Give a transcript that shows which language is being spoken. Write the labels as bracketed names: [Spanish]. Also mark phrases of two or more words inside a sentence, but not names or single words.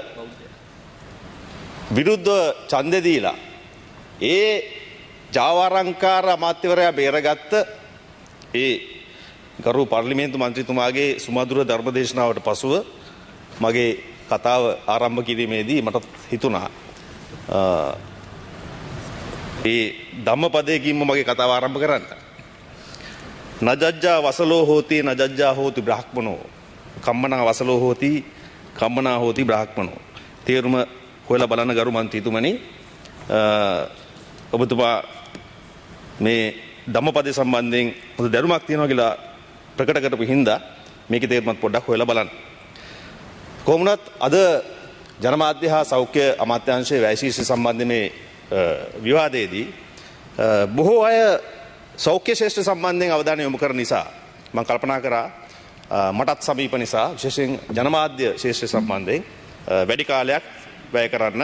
[Sinhala] විරුද්ධ ඡන්දෙ දීලා ඒ ජාවාරංකාර අමාත්‍යවරයා බේරගත්ත ඒ ගරු පාර්ලිමේන්තු මන්ත්‍රීතුමාගේ සුමధుර ධර්මදේශනාවට පසුව මගේ කතාව ආරම්භ කිරීමේදී මට හිතුණා ඒ ධම්මපදයකින්ම මගේ කතාව ආරම්භ කරන්න. [Pali] නජජ්ජා වසලෝ හෝති නජජ්ජා හෝති බ්‍රාහ්මනෝ කම්මනා වසලෝ හෝති කම්මනා හෝති බ්‍රාහ්මනෝ. [Sinhala] තේරුම හොයලා බලන්න ගරු මන්ත්‍රීතුමනි, ඔබතුමා මේ ධම්මපදයේ සම්බන්ධයෙන් පොදු දැනුමක් තියෙනවා කියලා ප්‍රකට කරපු හින්දා මේකේ තේරුමත් පොඩ්ඩක් හොයලා බලන්න. කොහොමුණත් අද ජනමාධ්‍ය හා සෞඛ්‍ය අමාත්‍යාංශයේ වැය ශීර්ෂ සම්බන්ධ මේ විවාදයේදී බොහෝ අය සෞඛ්‍ය ශේෂ්ත්‍ර සම්බන්ධයෙන් අවධානය යොමු කරන නිසා මම කල්පනා කරා මටත් සමීප නිසා විශේෂයෙන් ජනමාධ්‍ය ශේෂ්ත්‍ර සම්බන්ධයෙන් වැඩි කාලයක් වැය කරන්න.